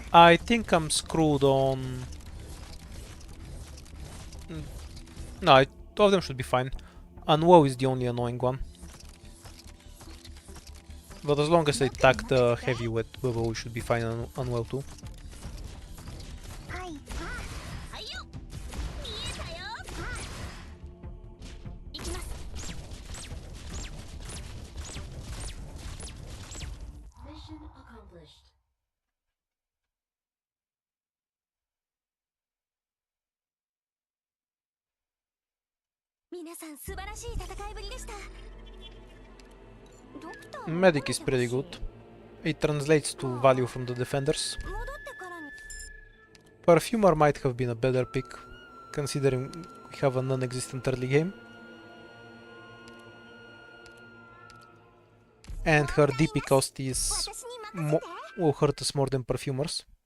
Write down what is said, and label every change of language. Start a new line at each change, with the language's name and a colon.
English: I think I'm screwed on... No, two of them should be fine. Unwoe is the only annoying one. But as long as I attack the heavy with Bobo, we should be fine on Unwoe too.
Japanese: はいあはいよ見えたよ行きます
English: Mission accomplished.
Japanese: 皆さん素晴らしい戦いぶりでしたドクター
English: Medic is pretty good. It translates to value from the defenders.
Japanese: 戻ってからに
English: Perfumer might have been a better pick, considering we have a non-existent early game. And her DP cost is will hurt us more than Perfumers.